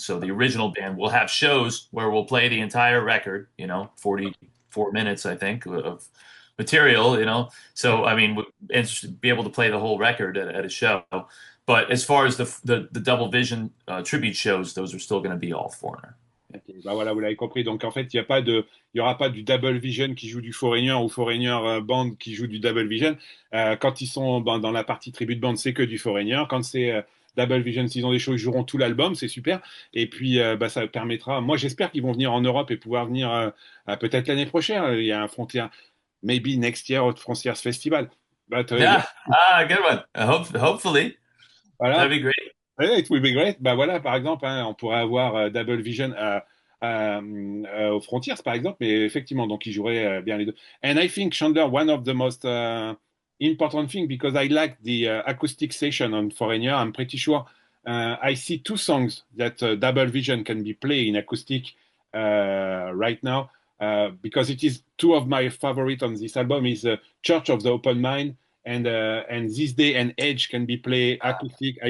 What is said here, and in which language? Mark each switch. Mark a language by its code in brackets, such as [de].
[en] So the original band will have shows where we'll play the entire record, 44 minutes, I think, of material, So, I mean, and be able to play the whole record at a show. But as far as the double vision tribute shows, those are still going to be all Foreigner. Okay. [fr] Bah voilà, vous l'avez compris. Donc en fait, il y aura pas du double vision qui joue du foreigner ou foreigner band qui joue du double vision. Quand ils sont dans la partie tribute band, c'est que du foreigner. Quand c'est double vision, s'ils ont des shows, ils joueront tout l'album, c'est super. Et puis bah, ça permettra. Moi, j'espère qu'ils vont venir en Europe et pouvoir venir peut-être l'année prochaine. Il y a un Frontier, [en] maybe next year at Frontiers Festival. But, Yeah, good one. Hopefully, [fr] voilà. [en] That'd be great. Yeah, it will be great. [fr] Bah voilà, par exemple, hein, on pourrait avoir Double Vision aux Frontiers, par exemple, mais effectivement, donc il jouerait bien les deux. [en] And I think Chandler, one of the most important thing, because I like the acoustic session on Foreigner, I'm pretty sure I see two songs that Double Vision can be played in acoustic right now, because it is two of my favorite on this album is Church of the Open Mind and This Day and Age can be played acoustic.